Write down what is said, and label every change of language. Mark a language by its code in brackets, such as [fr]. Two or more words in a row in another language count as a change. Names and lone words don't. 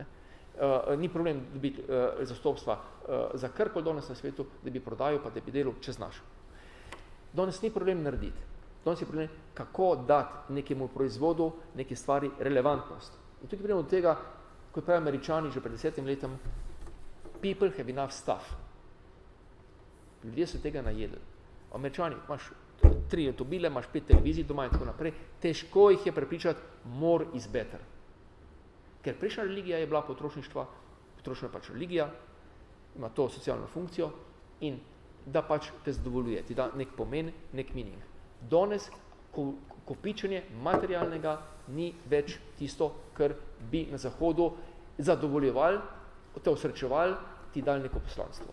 [sl] Ni problem dobiti zastopstva za karkoli danes na svetu, da bi prodajal, pa da bi delal, če znaš. Danes ni problem narediti. Danes je problem, kako dati nekemu proizvodu, neki stvari relevantnost. In tukaj pridemo od tega, kot pravi Američani že pred 10 letom, [en] people have enough stuff. [sl] Ljudje so tega najedli. Američani, imaš 3 avtomobile, imaš 5 televizij doma in tako naprej, težko jih je prepričati, [en] more is better. [sl] Ker prejšnja religija je bila potrošništva, potrošnja je pač religija, ima to socialno funkcijo in da pač te zadovoljuje, ti da nek pomen, nek meaning. Danes kopičenje materialnega ni več tisto, kar bi na Zahodu zadovoljevali, te osrečevali, ti dali neko poslanstvo.